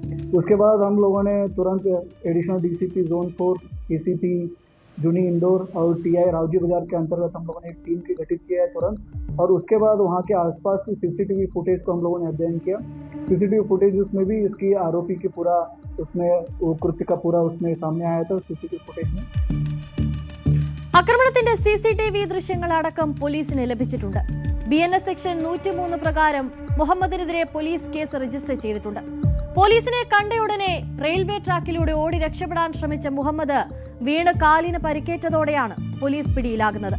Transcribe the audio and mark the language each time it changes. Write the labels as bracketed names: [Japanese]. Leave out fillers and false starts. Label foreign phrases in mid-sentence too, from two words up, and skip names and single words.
[Hindi] उसके बाद हम लोगों ने तुरंत [English] additional DCP zone [Hindi] 4, एसीपी जूनी इंदौर और टीआई रावजी बाजार के अंतर्गत हम लोगों ने एक टीम की गठित किया है तुरंत। और उसके बाद वहाँ के आसपास की [English] CCTV footage [Hindi] को हम लोगों ने अध्ययन किया। [English] CCTV footage [Hindi] उसमें भी इसकी आरोपी की पूरा उसमें वो कृत्य का पूरा उसमें सामने आया था [English] CCTV footage [Hindi] में। [Malayalam] ആക്രമണത്തിന്റെ സിസിടിവി ദൃശ്യങ്ങൾ അടക്കം പോലീസിന് ലഭിച്ചിട്ടുണ്ട്. BNS സെക്ഷൻ 103 പ്രകാരം മുഹമ്മദിനെതിരെ പോലീസ് [English] case register [Malayalam] ചെയ്തിട്ടുണ്ട്. പോലീസിനെ കണ്ടയുടനെ റെയിൽവേ ട്രാക്കിലൂടെ ഓടി രക്ഷപ്പെടാൻ ശ്രമിച്ച മുഹമ്മദ് വീണ് കാലിന് പരിക്കേറ്റതോടെയാണ് പോലീസ് പിടിയിലാകുന്നത്.